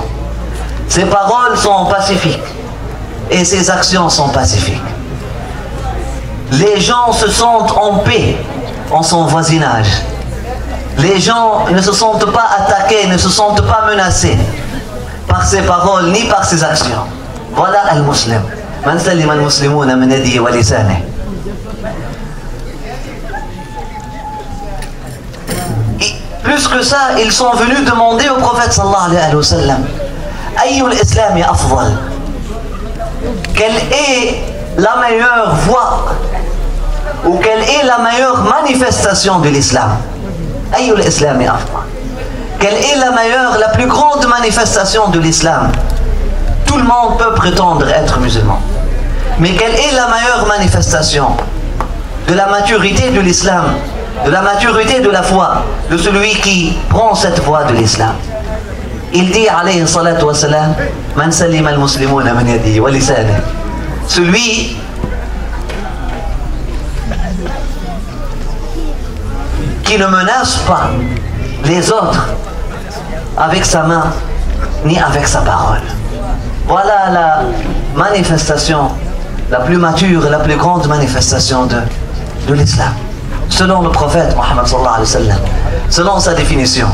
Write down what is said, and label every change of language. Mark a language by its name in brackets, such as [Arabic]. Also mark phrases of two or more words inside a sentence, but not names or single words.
[French] Ses paroles sont pacifiques et ses actions sont pacifiques. Les gens se sentent en paix en son voisinage. Les gens ne se sentent pas attaqués, ne se sentent pas menacés par ses paroles ni par ses actions. Voilà al-muslim. [Arabic] من سلم المسلمون من يده ولسانه. [French] Plus que ça, ils sont venus demander au prophète [Arabic] صلى الله عليه وسلم, أي الإسلام أفضل, [French] quelle est la meilleure voie ou quelle est la meilleure manifestation de l'islam? [Arabic] أي الإسلام أفضل, [French] quelle est la plus grande manifestation de l'islam? Tout le monde peut prétendre être musulman, mais quelle est la meilleure manifestation de la maturité de l'islam, de la maturité de la foi, de celui qui prend cette voie de l'islam? Il dit [Arabic] عليه الصلاة والسلام, من سلم المسلمون من يده ولسانه, [French] celui qui ne menace pas les autres avec sa main ni avec sa parole. Voilà la manifestation la plus mature et la plus grande manifestation de l'islam, selon le prophète Mohammed [Arabic] صلى الله عليه وسلم, [French] selon sa définition.